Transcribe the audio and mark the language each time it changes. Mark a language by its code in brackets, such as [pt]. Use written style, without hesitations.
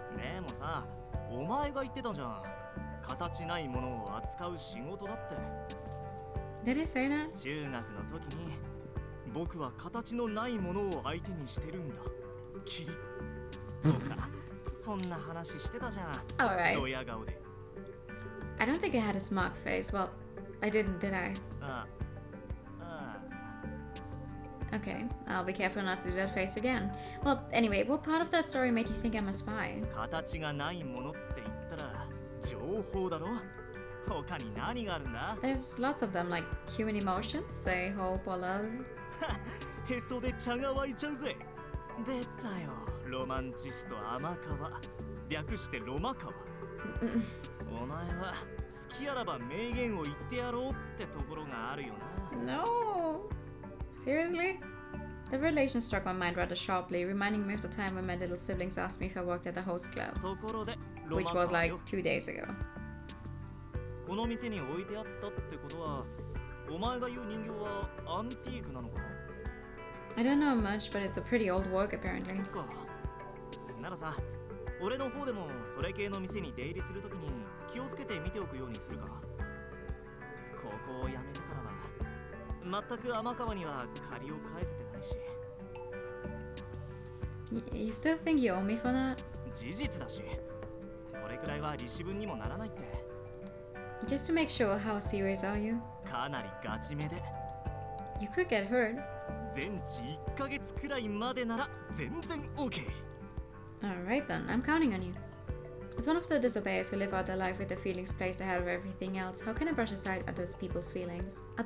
[ja] でもさ、お前が言ってたじゃん。形ないものを扱う仕事だって。 [en] Did I say that? [ja] 中学の時に僕は形のないものを相手にしてるんだ。キリ。とか、そんな話してたじゃん。 [en] Alright. [ja] ドヤ顔で。 [en] I don't think I had a smug face. Well, I didn't, did I? Okay, I'll be careful not to do that face again. Well, anyway, what part of that story made you think I'm a spy? [ja] 形がないものって言ったら情報だろ。他に何があるんだ? [en] There's lots of them, like human emotions, say hope or love. [ja] へそで茶が湧いちゃうぜ。出たよ、ロマンチスト天川。略してロマ川。お前は好きあらば名言を言ってやろうってところがあるよな。 [en] No! Seriously? The relation struck my mind rather sharply, reminding me of the time when my little siblings asked me if I worked at the host club, which was like 2 days ago. [ja] この店に置いてあったってことは、お前が言う人形はアンティークなのか? [en] I don't know much, but it's a pretty old work apparently. [ja] そっか。ならさ、俺の方でもそれ系の店に出入りするときに気をつけて見ておくようにするか。ここを辞めてからは、全く天川には借りを返せてないし。 [en] You still think you owe me for that? [ja] 事実だし、これくらいは利子分にもならないって。 [en] Just to make sure, how serious are you? [ja] かなりガチめで。 [en] You could get hurt. [ja] 全治1ヶ月くらいまでなら全然 OK. [en] Alright then, I'm counting on you. As one of the disobeyers who live out their life with their feelings placed ahead of everything else, how can I brush aside other people's feelings?